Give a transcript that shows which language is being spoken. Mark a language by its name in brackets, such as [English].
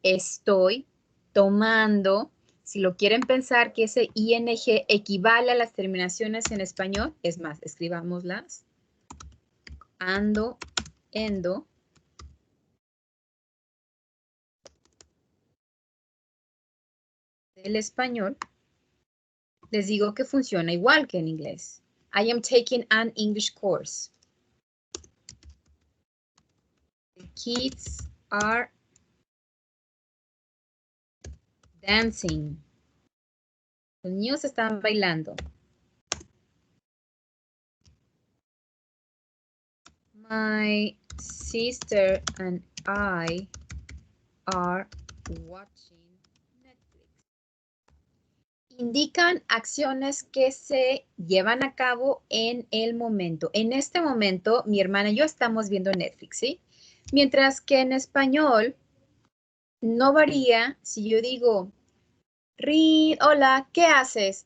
[Spanish] Estoy tomando. Si lo quieren pensar que ese ing equivale a las terminaciones en español, es más, escribámoslas. Ando, endo. El español, les digo que funciona igual que en inglés. [English] I am taking an English course. The kids are dancing. [Spanish] Los niños están bailando. [English] My sister and I are watching Netflix. [Spanish] Indican acciones que se llevan a cabo en el momento. En este momento, mi hermana y yo estamos viendo Netflix, ¿sí? Mientras que en español no varía si yo digo, Reed, hola, ¿qué haces?